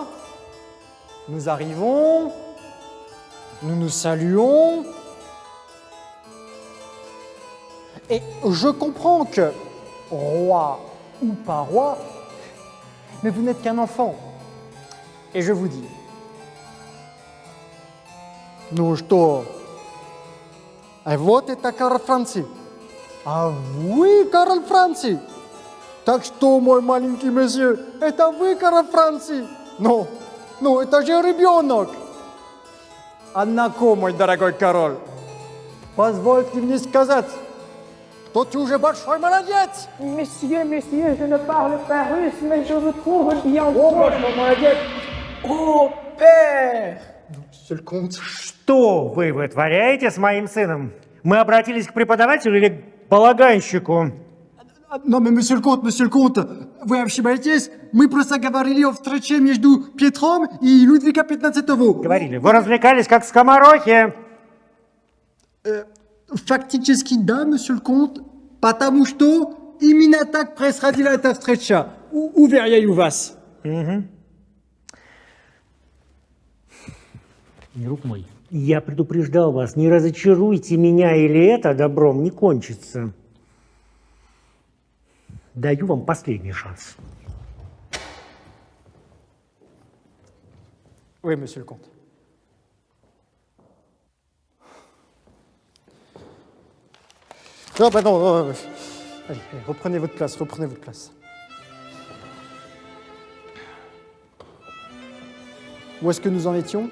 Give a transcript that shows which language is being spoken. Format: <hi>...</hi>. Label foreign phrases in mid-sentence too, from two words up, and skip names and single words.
<fr>Nous arrivons, nous nous saluons, et je comprends que, roi ou pas roi, mais vous n'êtes qu'un enfant. Et je vous dis,</fr> <ru>ну что, а вот это Карл Франций. А вы Карл Франций. Так что, мой маленький месье, это вы Карл Франций. Ну, это же ребенок. Однако, мой дорогой король, позвольте мне сказать, что ты уже большой молодец.</ru> <fr>Monsieur, je ne parle pas russe, mais je vous trouve bien.</fr> <ru>О, большой молодец.</ru> <fr>Oh, père! Monsieur le comte.</fr> <ru>Что вы вытворяете с моим сыном? Мы обратились к преподавателю или к полаганщику?</ru> <fr>Non, mais monsieur le comte,</fr> <ru>вы ошибаетесь. Мы просто говорили о встрече между Петром и Людвигом XV. Говорили, вы развлекались как скоморохи. Фактически, да,</ru> <fr>monsieur le comte,</fr> <ru>потому что именно так происходила эта встреча. Уверяю вас. Друг мой, я предупреждал вас, не разочаруйте меня, или это добром не кончится. Даю вам последний шанс.</ru> <fr>Oui, monsieur le comte. Non, bah non. Allez, reprenez votre place. Où est-ce que nous en étions?</fr>